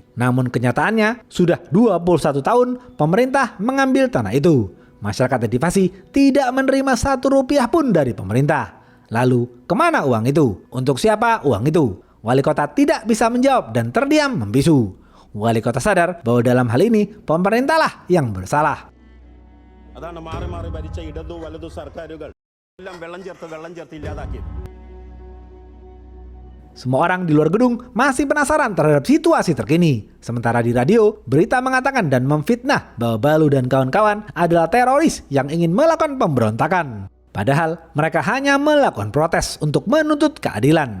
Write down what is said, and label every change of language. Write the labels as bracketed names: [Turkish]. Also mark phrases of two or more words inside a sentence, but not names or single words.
[Indonesian] Namun kenyataannya sudah 21 tahun pemerintah mengambil tanah itu. Masyarakat adivasi tidak menerima 1 rupiah pun dari pemerintah. Lalu, kemana uang itu? Untuk siapa uang itu?" Wali kota tidak bisa menjawab dan terdiam membisu. Wali kota sadar bahwa dalam hal ini pemerintahlah yang bersalah. [Malayalam] അതാണ് മാറി മാറി ഭരിച്ച ഇടതു വലതു സർക്കാരുകൾ എല്ലാം വെള്ളം ചേർത്ത് ഇല്ലാതാക്കി. [Indonesian] Semua orang di luar gedung masih penasaran terhadap situasi terkini. Sementara di radio, berita mengatakan dan memfitnah bahwa Balu dan kawan-kawan adalah teroris yang ingin melakukan pemberontakan. Padahal mereka hanya melakukan protes untuk menuntut keadilan.